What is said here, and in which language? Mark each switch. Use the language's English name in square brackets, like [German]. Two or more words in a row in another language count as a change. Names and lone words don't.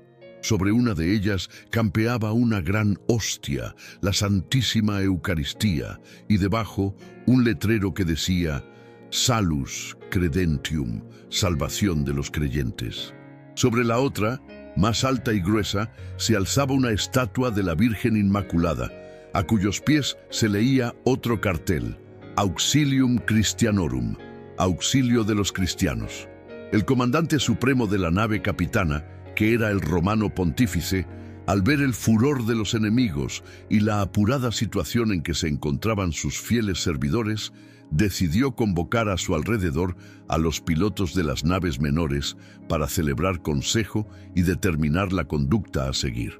[Spanish] Sobre una de ellas campeaba una gran hostia, la Santísima Eucaristía, y debajo un letrero que decía: [Latin] Salus Credentium, [Spanish] salvación de los creyentes. Sobre la otra, más alta y gruesa, se alzaba una estatua de la Virgen Inmaculada, a cuyos pies se leía otro cartel: [Latin] Auxilium Christianorum, [Spanish] auxilio de los cristianos. El comandante supremo de la nave capitana, que era el romano pontífice, al ver el furor de los enemigos y la apurada situación en que se encontraban sus fieles servidores, decidió convocar a su alrededor a los pilotos de las naves menores para celebrar consejo y determinar la conducta a seguir.